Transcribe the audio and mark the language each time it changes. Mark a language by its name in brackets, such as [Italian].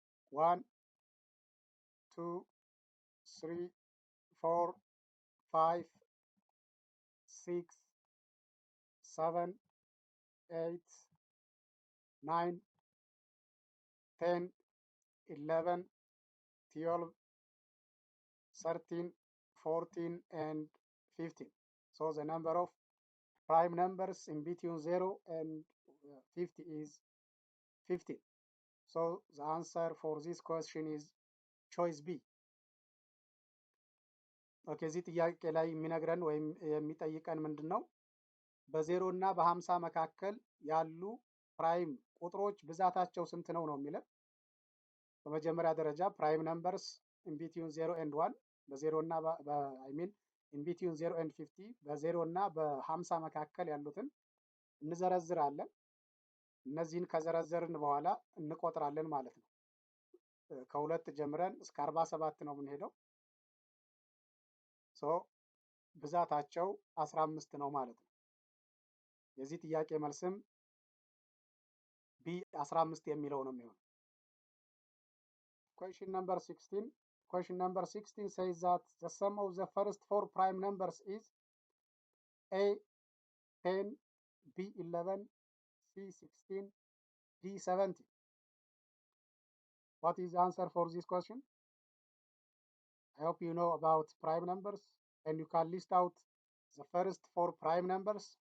[English] 1, 2, 3, 4, 5, 6, 7, 8, 9, 10, 11, 12, 13, 14, and 15. So the number of prime numbers in between 0 and 50 is 15. So the answer for this question is choice B. [Amharic] ኦኬ እዚህ ጥያቄ ላይ የሚነግረን ወይም የሚጠይቀን ምንድን ነው? በ0 እና በ50 መካከል ያሉ ፕራይም ቁጥሮች ብዛታቸው ስንት ነው ነው የሚለን። በመጀመሪያ ደረጃ [English] ፕራይም ነምበርስ ኢን ቢትዊን 0 ኤንድ 1 [Amharic] በ0 እና [English] ኢን ቢትዊን 0 ኤንድ 50 [Amharic] በ0 እና በ50 መካከል ያሉትን እንዘረዝራለን። እነዚህን ከዘረዘርን በኋላ እንቆጥራለን ማለት ነው። ከሁለት ጀምረን እስከ 47 ነው የምንሄደው። ሶ ብዛታቸው 15 ነው ማለት ነው። የዚህ ጥያቄ መልስም ቢ 15 የሚለው ነው የሚሆነው። [English] Question number 16. Question number 16 says that the sum of the first 4 prime numbers is A 10, B 11, C 16, D 17. What is the answer for this question? I hope you know about prime numbers and you can list out the first 4 prime numbers.